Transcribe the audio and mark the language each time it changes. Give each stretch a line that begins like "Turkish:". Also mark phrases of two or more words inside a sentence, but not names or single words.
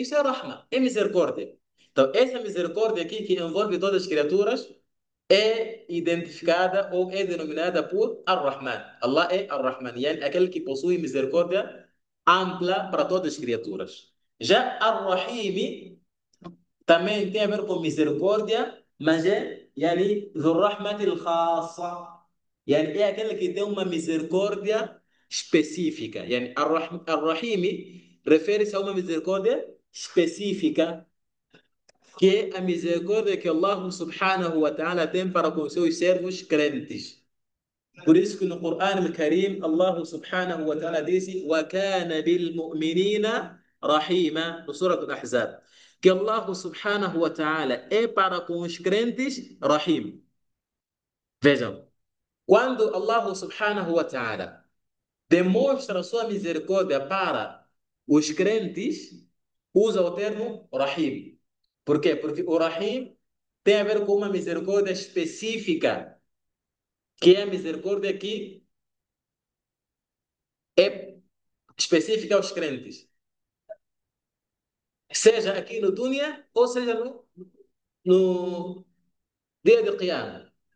Portuguese: Isso é rahma, é misericórdia. Então, essa misericórdia aqui que envolve todas as criaturas é identificada ou é denominada por Ar-Rahman. Allah é Ar-Rahman, yani aquele que possui misericórdia ampla para todas as criaturas. Já Ar-Rahim também tem a ver com misericórdia, mas é yani,
Arabic: ذو الرحمة الخاصة.
Portuguese: Yani, é aquele que tem uma misericórdia específica. Yani, Ar-Rahim refere-se a uma misericórdia específica, que é a misericórdia que Allah
Arabic: سبحانه وتعالى
Portuguese: tem para com seus servos crentes. Por isso que no Corão Al-Karim, Allah
Arabic: سبحانه وتعالى
Portuguese: disse
Arabic: وَكَانَ بِالْمُؤْمِنِينَ رَحِيمًا,
Portuguese: no Surah Al-Ahzab. Que Allah
Arabic: سبحانه وتعالى
Portuguese: é para com os crentes Rahim. Vejam, quando Allah
Arabic: سبحانه وتعالى
Portuguese: demonstra sua misericórdia para os crentes, usa o termo Rahim. Por quê? Porque o Rahim tem a ver com uma misericórdia específica, que é a misericórdia que é específica aos crentes, seja aqui no Dunya ou seja no dia de Qiyamah.